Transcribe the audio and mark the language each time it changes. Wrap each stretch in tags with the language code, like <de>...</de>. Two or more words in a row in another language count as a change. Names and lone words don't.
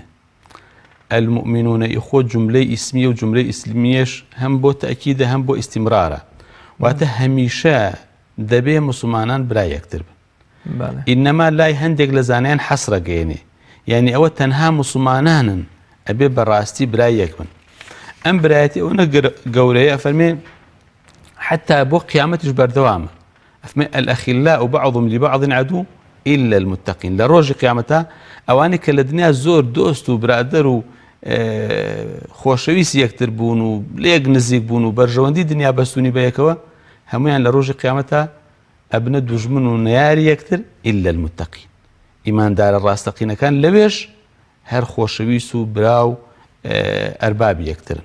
<ar>المؤمنون ئیخوە</ar> <ckb>جملەی ئیسمیە و جملەی ئیسمیەش هەم بۆ تەئکیدە هەم بۆ ئیستیمرارە واتە هەمیشە دەبێ موسڵمانان برای یەکتر بن. ئینەما لای هەندێک لە زانایان حەسرەگەیەنێ يعني ئەوە تەنها موسڵمانانن ئەبێ بەڕاستی برای یەک بن. ئەم برایەتی ئەوە گەورەیە ئەفەرمێ حتى بۆ قیامەتیش بەردەوامە. ئەفەرمێ</ckb> <ar>الأخلاء بعضهم لبعض عدو إلا المتقين.</ar> <ckb>لە ڕۆژی قیامەتە ئەوانەی کە لە دنیا زۆر دۆست و برادەر و خۆشەویستی یەکتر بوون و لە یەک نزیک بوون و بەرژەوەندی دنیا بەستونی بە یەکەوە هەمویان لە ڕۆژی قیامەتە ئەبنە دوژمن و نەیاری یەکتر</ckb> <ar>ئیلا المتەقین</ar> <ckb>ئیماندارە ڕاستەقینەکان لەوێش هەر خۆشەویست و براو ئەربابی یەکترن.</ckb>